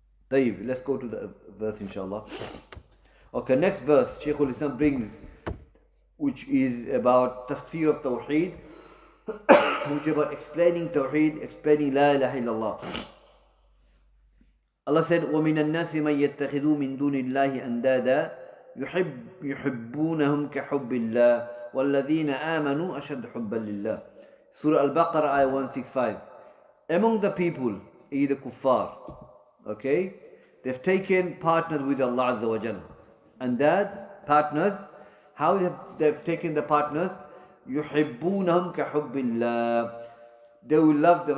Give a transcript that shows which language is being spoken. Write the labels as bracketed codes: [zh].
[en] طيب, let's go to the verse inshallah. Okay, next verse Shaykhul-Islam brings, which is about tafsir of Tawheed, which is about explaining Tawheed, explaining La ilaha illallah. Allah said, [ar] وَمِنَ النَّاسِ مَنْ يَتَّخِذُوا مِنْ دُونِ اللَّهِ أَنْدَادًا يُحِبُّونَهُمْ كَحُبِّ اللَّهِ وَالَّذِينَ آمَنُوا أَشَدُّ حُبًّا لِلَّهِ. [en] Surah Al-Baqarah, ayah 165. Among the people, the kuffar, okay, they've taken partners with Allah Azza wa Jalla. And that partners, how they've taken the partners? [ar] يُحِبُّونَهُمْ كَحُبِّ اللَّهِ. [en] They will love them.